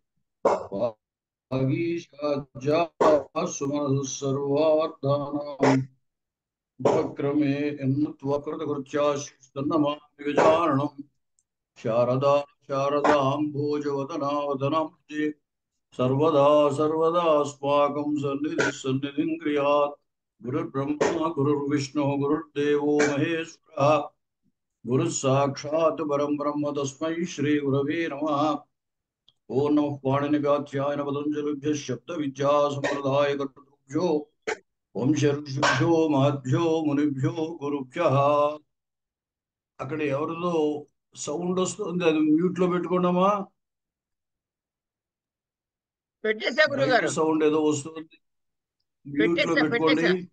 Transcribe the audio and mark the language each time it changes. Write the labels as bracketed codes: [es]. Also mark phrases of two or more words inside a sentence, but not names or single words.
[sa] वागीशाज्जासुमनः सर्वार्थानां उपक्रमे एन्नत्वकृतकृत्याश्चिस्तन्नमामि गजाननम् शारदा शारदाम्भोजवदनावदनाम्बुजे सर्वदा सर्वदास्माकं सन्निधिं क्रियात् गुरुर्ब्रह्मा गुरुर्विष्णुः गुरुर्देवो महेश्वरः गुरुः साक्षात् परं ब्रह्म तस्मै श्रीगुरवे नमः। ओं नमः पाणिनिगाध्याय पतञ्जलिभ्यः शब्दविद्यासम्प्रदायकर्तृभ्यो వంశఋషిభ్యో మహద్భ్యో మునిభ్యో గురుభ్యః. [te] అక్కడ ఎవరిదో సౌండ్ వస్తుంది, అది మ్యూట్ లో పెట్టుకున్నామా? పెట్టేసా బయట గురుగారు, సౌండ్ ఏదో వస్తుంది, మ్యూట్ లో పెట్టుకోండి.